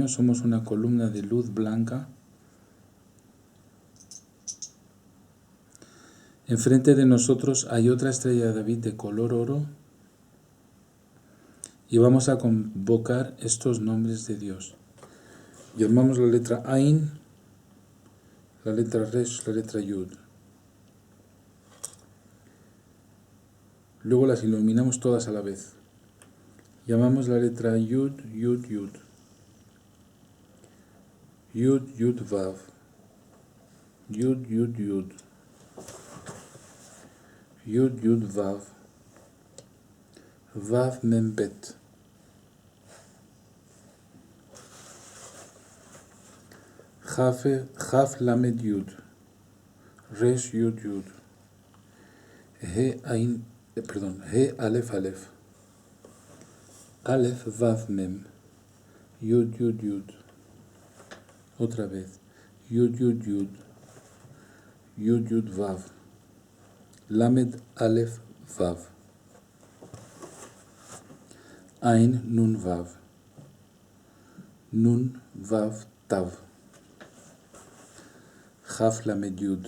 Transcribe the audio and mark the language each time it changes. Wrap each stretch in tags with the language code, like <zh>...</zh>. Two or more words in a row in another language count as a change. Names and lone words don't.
<es>Somos una columna de luz blanca. Enfrente de nosotros hay otra estrella de David de color oro y vamos a convocar estos nombres de Dios. Llamamos la letra Ain, la letra Resh, la letra Yud. Luego las iluminamos todas a la vez. Llamamos la letra</es> <he>יוד, יוד, יוד. יוד, יוד, וו. יוד, יוד, יוד. יוד, יוד, וו. וו, מם, בית. כף, למד, יוד. ריש, יוד, יוד. הא, אלף, אלף. אלף, וו, מם. יוד, יוד, יוד.</he> <es>Otra vez.</es> <he>יוד, יוד, יוד. יוד, יוד, וו. למד, אלף, וו. עין, נון, וו. נון, וו, תו. כף, למד, יוד.</he>